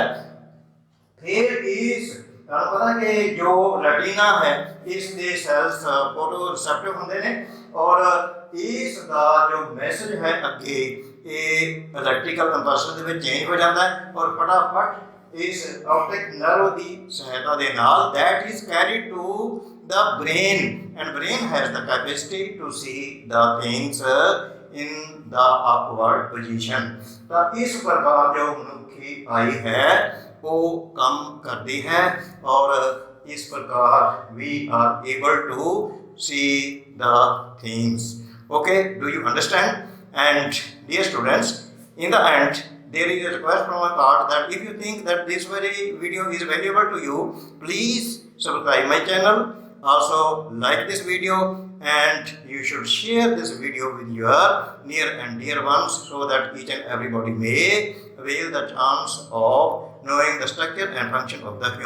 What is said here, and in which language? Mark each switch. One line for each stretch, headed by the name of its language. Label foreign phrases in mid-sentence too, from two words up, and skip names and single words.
Punjabi: ਫਿਰ ਇਸ ਤੁਹਾਨੂੰ ਪਤਾ ਕਿ ਜੋ ਰੈਟੀਨਾ ਹੈ ਇਸ ਦੇ ਸੈਲਸ
English: photo receptive
Punjabi: ਹੁੰਦੇ ਨੇ ਔਰ ਇਸ ਦਾ ਜੋ ਮੈਸੇਜ ਹੈ ਅੱਗੇ ਇਹ
English: electrical impulse
Punjabi: ਦੇ ਵਿੱਚ ਚੇਂਜ ਹੋ ਜਾਂਦਾ ਹੈ ਔਰ ਫਟਾਫਟ ਇਸ
English: optic nerve
Punjabi: ਦੀ ਸਹਾਇਤਾ ਦੇ ਨਾਲ
English: that is carried to the brain and brain has the capacity to see the things in the upward position।
Punjabi: ਤਾਂ ਇਸ ਪ੍ਰਕਾਰ ਜੋ ਮਨੁੱਖੀ ਆਈ ਹੈ ਉਹ ਕੰਮ ਕਰਦੀ ਹੈ ਔਰ
Hindi: इस प्रकार
English: we are able to see the things. Okay, do you understand? And dear students, in the end, there is a request from my part that if you think that this very video is valuable to you, please subscribe my channel, also like this video, and you should share this video with your near and dear ones so that each and everybody may avail the chance of knowing the structure and function of the human eye.